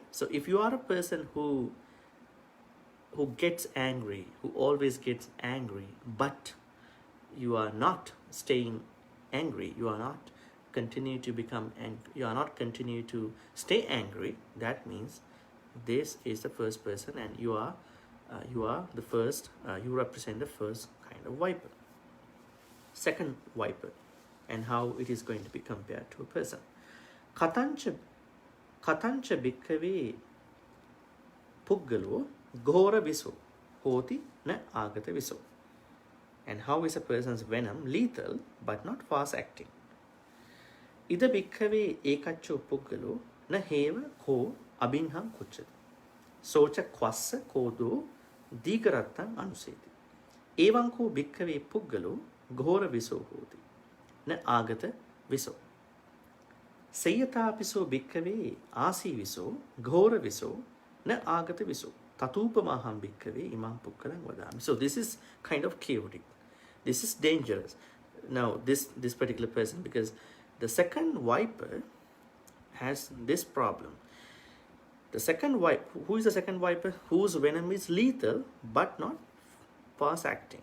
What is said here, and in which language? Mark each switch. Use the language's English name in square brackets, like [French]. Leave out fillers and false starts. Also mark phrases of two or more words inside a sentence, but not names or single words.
[English] So if you are a person who gets angry, who always gets angry, but you are not staying angry, you are not continue to become angry, you are not continue to stay angry, that means this is the first person, and you are the first, you represent the first kind of viper. second viper and how it is going to be compared to a person. [Pali] Katancha bhikkhave puggalo ghora viso hoti na agata viso. [English] And how is a person's venom lethal but not fast acting? [Pali] Ida bhikkhave ekacho puggalo na heva ko abinham kuchati. Socha kwassa kodo digarattan anuseti. Evanko bhikkhave puggalo ghora viso hoti na agata viso. Sayatapiso bhikkhave āsīviso ghora viso na agata viso. Tatupamaham bhikkhave imam pukkalang vadami. [English] So this is kind of chaotic. This is dangerous. Now this particular person, because the second viper has this problem. The second viper, who is the second viper? Whose venom is lethal but not fast acting.